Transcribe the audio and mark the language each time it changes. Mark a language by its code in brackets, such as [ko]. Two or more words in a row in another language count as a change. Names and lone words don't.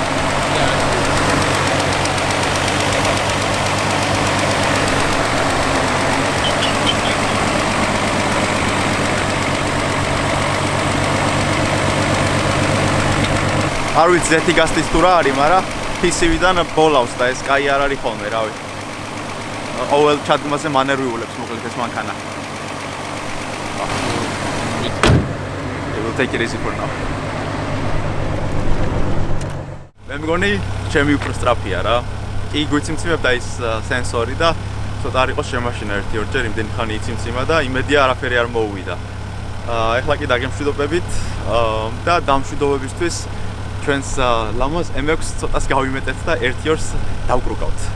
[ka] არ ვიცი ზეთი გასტის თუ რა არის, მაგრამ PCV-დან ბოლავს და ეს კაი არ არის ხოლმე, რავი. ყოველ ჩადგმაზე მანერვიულებს მოკლედ ეს მანქანა. [en] I will take it easy for now. [ka] მე მგონი ჩემი უფრო სწრაფია რა. კი გვიციმციმებდა ის სენსორი და ცოტა არ იყოს შემაშინა 1-2 იმდენი ხანი იციმციმა და იმედია არაფერი არ მოუვიდა. ეხლა კი დაგემშვიდობებით და დამშვიდობებისთვის ჩვენს ლამაზ M6 ცოტას გავიმეტეთ და 1-2-ს დავკრუკავთ.